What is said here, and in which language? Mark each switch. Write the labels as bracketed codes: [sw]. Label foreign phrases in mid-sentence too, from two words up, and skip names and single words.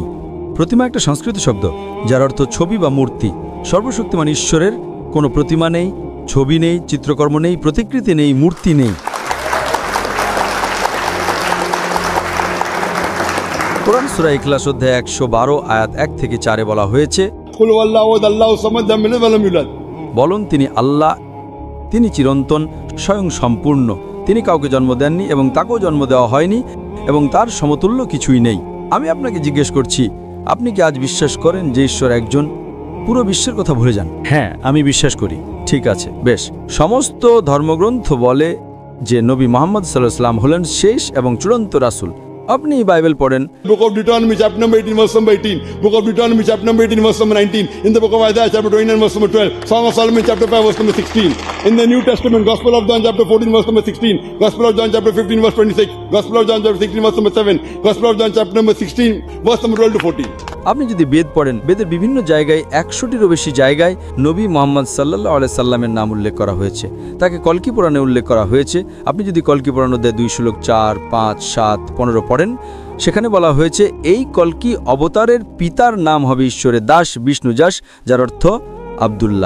[bn] প্রতিমা একটা সংস্কৃত শব্দ যার অর্থ ছবি বা মূর্তি। সর্বশক্তিমান ঈশ্বরের কোনো প্রতিমা নেই, ছবি নেই, চিত্রকর্ম নেই, প্রতিকৃতি নেই, মূর্তি নেই। কোরআন সূরা ইখলাস অধ্যায় 112 আয়াত 1 থেকে 4 বলা হয়েছে, [ar] قل هو الله أحد الله الصمد لم يلد ولم يولد. [bn] বলুন তিনি আল্লাহ, তিনি চিরন্তন, স্বয়ং সম্পূর্ণ, তিনি কাউকে জন্ম দেননি এবং তাকেও জন্ম দেওয়া হয়নি এবং তার সমতুল্য কিছুই নেই। আমি আপনাকে জিজ্ঞেস করছি, আপনি কি আজ বিশ্বাস করেন যে ঈশ্বর একজন? পুরো বিশ্বের কথা ভুলে যান। হ্যাঁ, আমি বিশ্বাস করি। ঠিক আছে, বেশ। সমস্ত ধর্মগ্রন্থ বলে যে নবী মুহাম্মদ [ar] صلى الله عليه وسلم [bn] হলেন শেষ এবং চূড়ান্ত রাসূল। আপনি বাইবেল পড়েন, [en] Book of Deuteronomy chapter number 18 verse number 18. Book of Deuteronomy chapter number 18 verse number 19. In the book of Isaiah chapter 29 verse number 12. Song of Solomon chapter 5 verse number 16. In the New Testament, Gospel of John chapter 14 verse number 16. Gospel of John chapter 15 verse 26. Gospel of John chapter 16 verse number 7. Gospel of John chapter number 16 verse number 12 to 14. [bn] আপনি যদি বেদ পড়েন, বেদের বিভিন্ন জায়গায় 100টিরও বেশি জায়গায় নবী মুহাম্মদ [ar] صلى الله عليه سلم [bn] নাম উল্লেখ করা হয়েছে। তাকে কলকি পুরাণে উল্লেখ করা হয়েছে। আপনি যদি কলকি পুরাণ অধ্যায় 2 শ্লোক 4, 5, 7, 15 পড়েন, সেখানে বলা হয়েছে এই কলকি অবতারের পিতার নাম হবে ঈশ্বরের দাস বিষ্ণুযাস, যার অর্থ আব্দুল্লাহ।